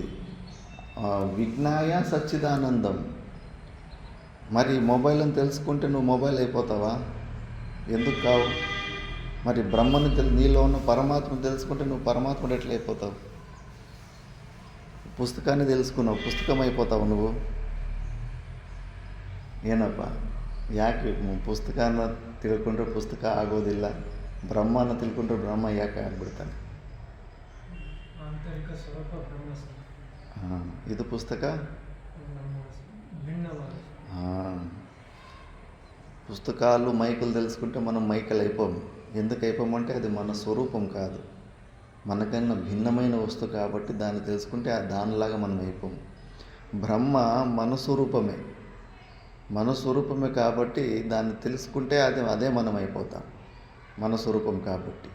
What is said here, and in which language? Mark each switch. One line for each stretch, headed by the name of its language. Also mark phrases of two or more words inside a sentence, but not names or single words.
Sanskrit: విజ్ఞాయ సచ్చిదానందం.
Telugu: మరి మొబైల్ అని తెలుసుకుంటే నువ్వు మొబైల్ అయిపోతావా? ఎందుకు కావు? మరి బ్రహ్మని నీలో ఉన్న పరమాత్మను తెలుసుకుంటే నువ్వు పరమాత్ముడు ఎట్లా అయిపోతావు? పుస్తకాన్ని తెలుసుకున్నావు, పుస్తకం అయిపోతావు నువ్వు.
Kannada: ಏನಪ್ಪ ಯಾಕೆ ಪುಸ್ತಕನ ತಿಳ್ಕೊಂಡ್ರೆ ಪುಸ್ತಕ ಆಗೋದಿಲ್ಲ, ಬ್ರಹ್ಮನ ತಿಳ್ಕೊಂಡ್ರೆ ಬ್ರಹ್ಮ ಯಾಕೆ ಆಗ್ಬಿಡ್ತಾನೆ? ಆಂತರಿಕ ಸ್ವರೂಪ ಬ್ರಹ್ಮ ಸರ್. ಇದು ಪುಸ್ತಕ
Telugu: భిన్నవాడు. పుస్తకాలు మైకులు తెలుసుకుంటే మనం మైకలు అయిపోము. ఎందుకు అయిపోమంటే అది మన స్వరూపం కాదు, మనకన్నా భిన్నమైన వస్తువు కాబట్టి దాన్ని తెలుసుకుంటే దానిలాగా మనం అయిపోము. బ్రహ్మ మన స్వరూపమే, మన స్వరూపమే కాబట్టి దాన్ని తెలుసుకుంటే అదే మనం అయిపోతాం, మన స్వరూపం కాబట్టి.